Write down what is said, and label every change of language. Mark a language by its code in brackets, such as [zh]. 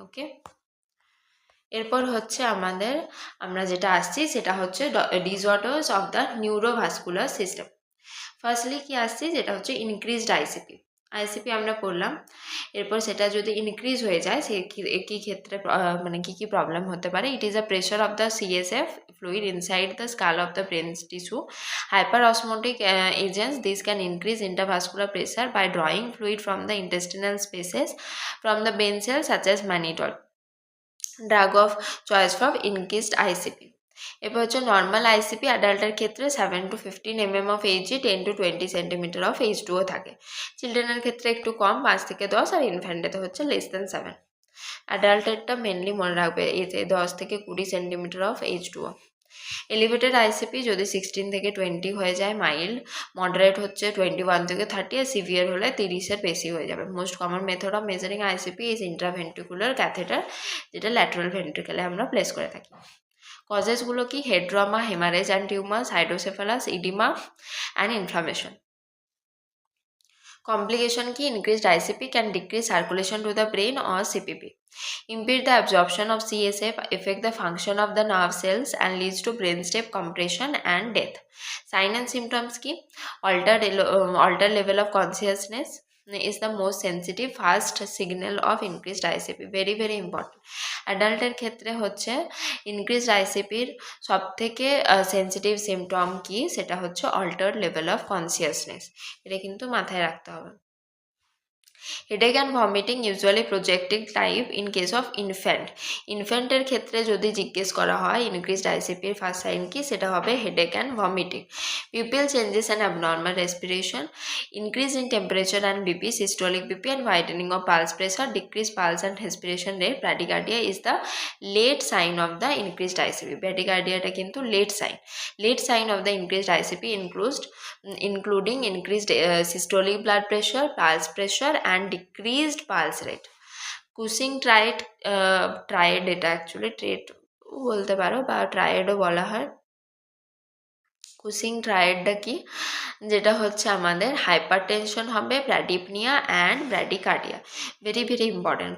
[bn] ওকে, এরপর হচ্ছে আমরা যেটা আসছি সেটা হচ্ছে disorders of the neurovascular system. Firstly কি আসছি, যেটা হচ্ছে ইনক্রিজড আইসিপি আমরা পড়লাম। এরপর সেটা যদি ইনক্রিজ হয়ে যায় সে কি ক্ষেত্রে মানে কি প্রবলেম হতে পারে। [en] It is a pressure of the CSF fluid inside the skull of the brain tissue. Hyperosmotic agents, this can increase intravascular pressure by drawing fluid from the intestinal spaces from the brain cells such as mannitol. Drug of choice for increased ICP. [bn] এবার হচ্ছে normal ICP অ্যাডাল্টের ক্ষেত্রে [en] 7 to 15 mm of HG, 10 to 20 centimetre of H2O থাকে। [bn] চিলড্রেনের ক্ষেত্রে একটু কম, 5 থেকে 10, আর ইনফ্যান্টেতে হচ্ছে <7। অ্যাডাল্টেরটা mainly মনে রাখবে, এতে 10 থেকে 20 centimetre of H2O। Elevated ICP যদি 16 থেকে 20 হয়ে যায় মাইল্ড, মডারেট হচ্ছে 21 থেকে 30, আর সিভিয়ার হলে 30-এর বেশি হয়ে যাবে। [en] most common method of measuring ICP is intraventricular catheter, [bn] যেটা ল্যাটারাল ভেন্ট্রিকেলে আমরা প্লেস করে থাকি। [en] কজেসগুলো কি, head trauma, haemorrhage and tumours, hydrocephalus, oedema and inflammation. Complication ki, increased ICP can decrease circulation to the brain or CPP, impede the absorption of CSF, affect the function of the nerve cells and leads to brainstem compression and death. Sign and symptoms ki, altered level of consciousness is the most sensitive fast signal of increased ICP. Very very important. [bn] অ্যাডাল্টের ক্ষেত্রে হচ্ছে increased আইসিপির সব থেকে sensitive symptom কি, সেটা হচ্ছে altered level of consciousness. এটা কিন্তু মাথায় রাখতে হবে। [en] headache and vomiting usually projecting type in case of [bn] ইনফ্যান্টের ক্ষেত্রে যদি জিজ্ঞেস করা হয় ইনক্রিজড আইসিপির ফার্স্ট সাইন কি, সেটা হবে headache and vomiting. [en] Pupil changes and abnormal respiration, increase in temperature and BP, systolic BP and widening of pulse pressure, decrease pulse and respiration rate. Bradycardia is the late sign of the increased ICP. ব্র্যাডিকার্ডিয়াটা কিন্তু late sign of the increased ICP including increased systolic blood pressure, pulse pressure and decreased pulse rate. [bn] কুসিং tried, এটা actually trade বলতে পারো বা ট্রায়েডও বলা হয়। কুসিং ট্রায়াডটা কি, যেটা হচ্ছে আমাদের হাইপার টেনশন হবে, ব্র্যাডিপনিয়া and bradycardia. [en] Very very important.